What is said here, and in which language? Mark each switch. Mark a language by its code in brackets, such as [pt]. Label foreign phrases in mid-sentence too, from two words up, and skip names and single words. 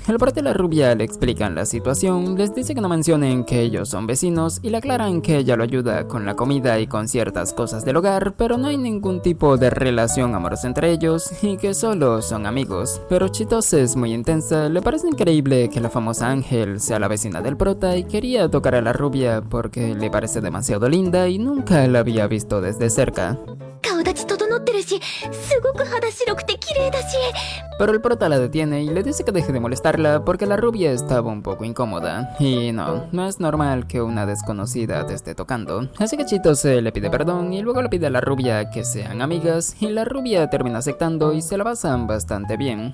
[es] El prota y la rubia le explican la situación, les dice que no mencionen que ellos son vecinos y le aclaran que ella lo ayuda con la comida y con ciertas cosas del hogar, pero no hay ningún tipo de relación amorosa entre ellos y que solo son amigos. Pero Chitose es muy intensa, le parece increíble que la famosa Ángel sea la vecina del prota y quería tocar a la rubia porque le parece demasiado linda y nunca la había visto desde cerca. [ja] 顔立ち整っってるし、すごく肌白くて綺麗だし。 [es] Pero el prota la detiene y le dice que deje de molestarla porque la rubia estaba un poco incómoda. Y no es normal que una desconocida te esté tocando. Así que Chitose le pide perdón y luego le pide a la rubia que sean amigas. Y la rubia termina aceptando y se la pasan bastante bien.